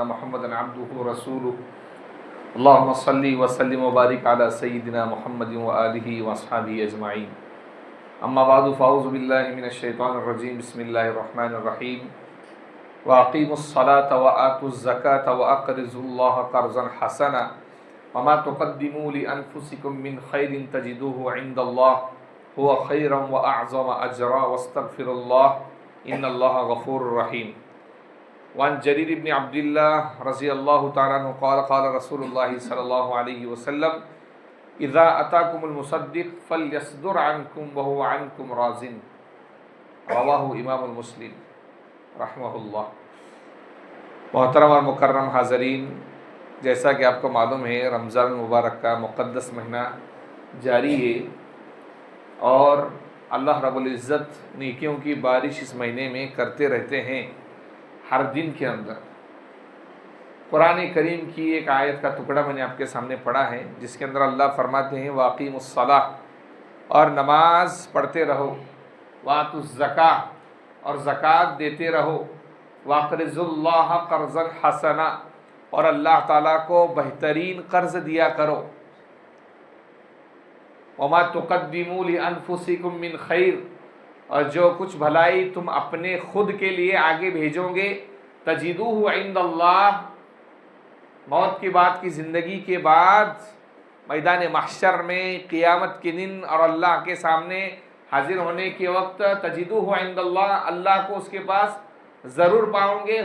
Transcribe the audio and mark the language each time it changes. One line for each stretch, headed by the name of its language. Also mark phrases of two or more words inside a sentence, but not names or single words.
Arabic: محمدا عبده ورسوله اللهم صل وسلم وبارك على سيدنا محمد وآله وأصحابه أجمعين أما بعد فأعوذ بالله من الشيطان الرجيم بسم الله الرحمن الرحيم وأقيموا الصلاة وآتوا الزكاة وأقرضوا الله قرضا حسنا وما تقدموا لأنفسكم من خير تجدوه عند الله هو خيرا وأعظم أجرا واستغفروا الله إن الله غفور رحيم. وعن جرير بن عبد الله رضي الله تعالى عنه قال قال رسول الله صلى الله عليه وسلم إذا أتاكم المصدق فليصدر عنكم وهو عنكم راض رواه الإمام مسلم رحمه الله.
Urdu: محترم اور مکرم حاضرین، جیسا کہ آپ کو معلوم ہے رمضان مبارک کا مقدس مہینہ جاری ہے اور اللہ رب العزت نیکیوں کی بارش اس مہینے میں کرتے رہتے ہیں. ہر دن کے اندر قرآن کریم کی ایک آیت کا ٹکڑا میں نے آپ کے سامنے پڑھا ہے جس کے اندر اللہ فرماتے ہیں
Arabic: وأقيموا الصلاة,
Urdu: اور نماز پڑھتے رہو,
Arabic: وآتوا الزكاة
Urdu: اور زکوٰۃ دیتے رہو,
Arabic: وأقرضوا الله قرضا حسنا
Urdu: اور اللہ تعالیٰ کو بہترین قرض دیا کرو.
Arabic: وما تقدموا لأنفسكم من خير,
Urdu: اور جو کچھ بھلائی تم اپنے خود کے لیے آگے بھیجو گے,
Arabic: تجدوه عند الله,
Urdu: موت کے بعد کی زندگی کے بعد میدان محشر میں قیامت کے دن اور اللہ کے سامنے حاضر ہونے کے وقت
Arabic: تجدوه عند الله,
Urdu: اللہ کو اس کے پاس ضرور پاؤ گے.